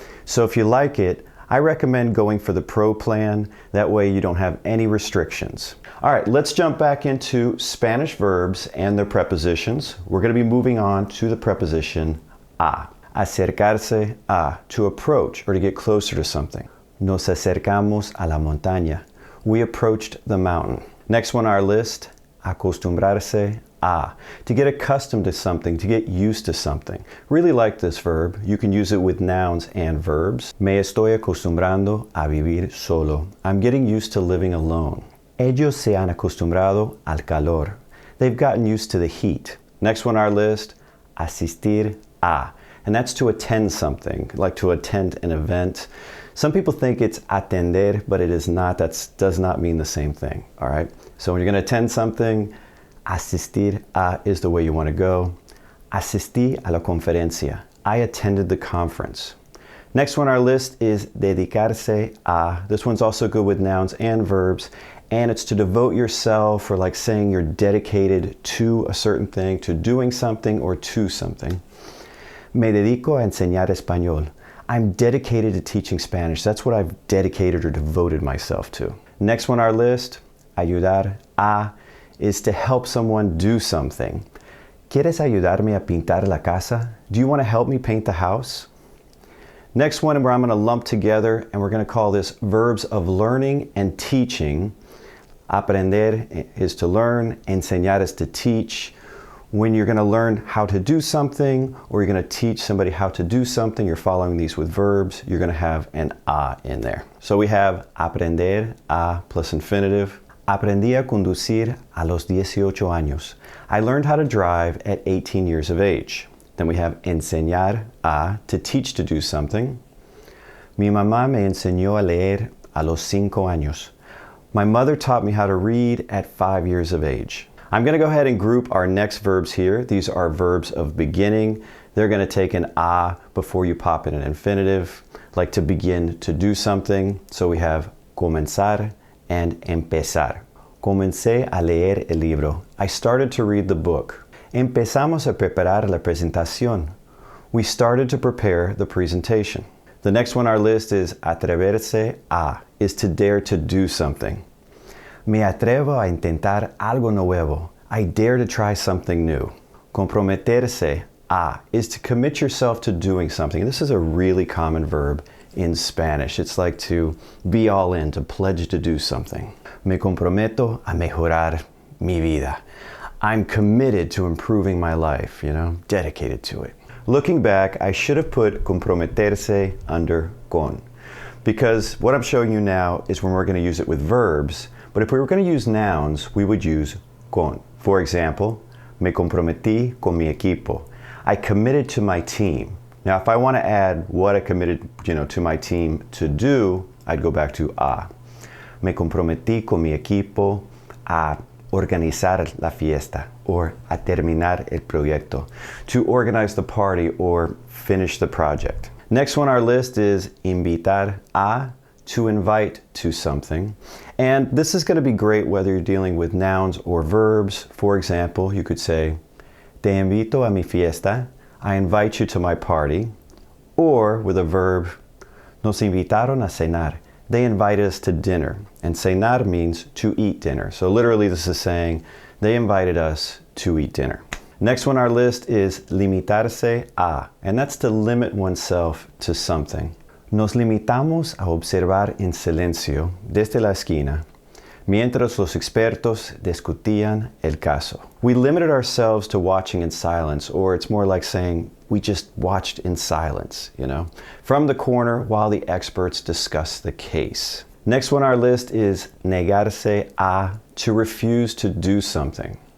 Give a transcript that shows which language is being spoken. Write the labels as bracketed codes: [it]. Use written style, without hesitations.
[en] So if you like it, I recommend going for the Pro plan. That way you don't have any restrictions. All right, let's jump back into Spanish verbs and their prepositions. We're going to be moving on to the preposition a. Acercarse a, to approach or to get closer to something. [es] Nos acercamos a la montaña. [en] We approached the mountain. Next one on our list, acostumbrarse a, to get accustomed to something, to get used to something. Really like this verb. You can use it with nouns and verbs. [es] Me estoy acostumbrando a vivir solo. [en] I'm getting used to living alone. [es] Ellos se han acostumbrado al calor. [en] They've gotten used to the heat. Next one on our list, asistir a, and that's to attend something, like to attend an event. Some people think it's atender, but it is not. That does not mean the same thing, all right? So when you're going to attend something, asistir a is the way you want to go. [es] Asistí a la conferencia. [en] I attended the conference. Next one on our list is dedicarse a. This one's also good with nouns and verbs, and it's to devote yourself, or like saying you're dedicated to a certain thing, to doing something or to something. [es] Me dedico a enseñar español. [en] I'm dedicated to teaching Spanish. That's what I've dedicated or devoted myself to. Next one on our list, ayudar a, is to help someone do something. [es] ¿Quieres ayudarme a pintar la casa? [en] Do you want to help me paint the house? Next one, where I'm going to lump together, and we're going to call this verbs of learning and teaching. Aprender is to learn, enseñar is to teach. When you're going to learn how to do something, or you're going to teach somebody how to do something, you're following these with verbs, you're going to have an a in there. So we have aprender, a plus infinitive. [es] Aprendí a conducir a los 18 años. [en] I learned how to drive at 18 years of age. Then we have enseñar a, to teach to do something. [es] Mi mamá me enseñó a leer a los 5 años. [en] My mother taught me how to read at 5 years of age. I'm going to go ahead and group our next verbs here. These are verbs of beginning. They're going to take an a before you pop in an infinitive, like to begin to do something. So we have comenzar and empezar. [es] Comencé a leer el libro. [en] I started to read the book. [es] Empezamos a preparar la presentación. [en] We started to prepare the presentation. The next one on our list is atreverse a, is to dare to do something. [es] Me atrevo a intentar algo nuevo. [en] I dare to try something new. Comprometerse a is to commit yourself to doing something. This is a really common verb in Spanish. It's like to be all in, to pledge to do something. [es] Me comprometo a mejorar mi vida. [en] I'm committed to improving my life, dedicated to it. Looking back, I should have put comprometerse under con, because what I'm showing you now is when we're going to use it with verbs, but if we were going to use nouns, we would use con. For example, [es] me comprometí con mi equipo. [en] I committed to my team. Now, if I want to add what I committed, to my team to do, I'd go back to a. [es] Me comprometí con mi equipo a organizar la fiesta, or a terminar el proyecto, [en] to organize the party or finish the project. Next one on our list is invitar a, to invite to something. And this is going to be great whether you're dealing with nouns or verbs. For example, you could say, [es] te invito a mi fiesta, [en] I invite you to my party. Or with a verb, [es] nos invitaron a cenar, [en] they invited us to dinner. And cenar means to eat dinner. So literally this is saying they invited us to eat dinner. Next one on our list is limitarse a, and that's to limit oneself to something. [es] Nos limitamos a observar en silencio desde la esquina, mientras los expertos discutían el caso. [en] We limited ourselves to watching in silence, or it's more like saying we just watched in silence, from the corner while the experts discuss the case. Next one on our list is negarse a, to refuse to do something.